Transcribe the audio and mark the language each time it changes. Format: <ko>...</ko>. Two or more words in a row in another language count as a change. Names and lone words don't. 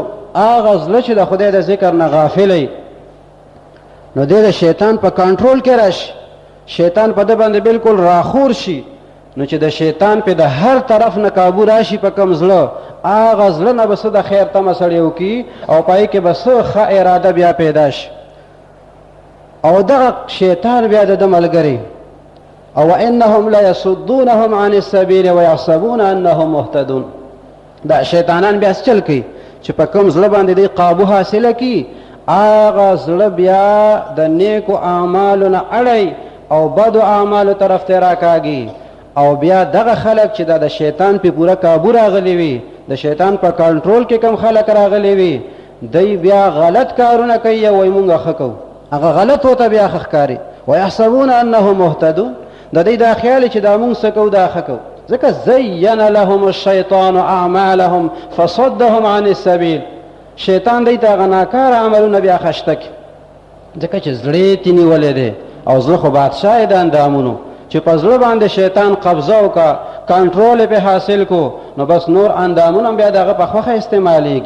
<ps>هغه زړه چې د خدای د ذکر نه غافلی، نو دی د شیطان په کنټرول کې راشي، شیطان په ده باندې بلکل راخور شي. نو چې د شیطان په د هر طرف نه کابو راشي په کم زړه، هغه زړه نه به څه د خیر تمه سړی وکړي او په هغې کې به څه ښه اراده بیا پیدا شي، او دغه شیطان بیا د ده ملګری.</ps> <ar>او انهم لیصدونهم عن السبیل ویحسبون انهم مهتدون.</ar> <ps>دا شیطانان بیا چل کوي چې په کوم زړه باندې دی قابو حاصله کړي، هغه زړه بیا د نیکو اعمالو نه اړی او بدو اعمالو طرف ته راکاږي، او بیا دغه خلک چې دا د شیطان په پوره کابو راغلی وي، د شیطان په کنټرول کې کم خلک راغلی وي، دی بیا غلط کارونه کوي او وایي مونږ ښه کوو، هغه غلط ورته بیا ښه ښکاري.</ps> <ar>ویحسبون انهم مهتدون،</ar> <ps>د دوی دا خیال چې دا مونږ څه کوو دا ښه کوو، ځکه</ps> <ar>زین لهم الشیطان اعمالهم فصدهم عن السبیل.</ar> <ps>شیطان دی ته هغه ناکاره عملونه بیا خشته کړي، ځکه چې زړه یې ترې نیولی دی، او زړه خو بادشاه د اندامونو، چې په زړه باندې شیطان قبضه وکړه، کنټرول یې پې حاصل کو، نو بس نور اندامونه بیا د هغه په خوښه استعمالیږي.</ps>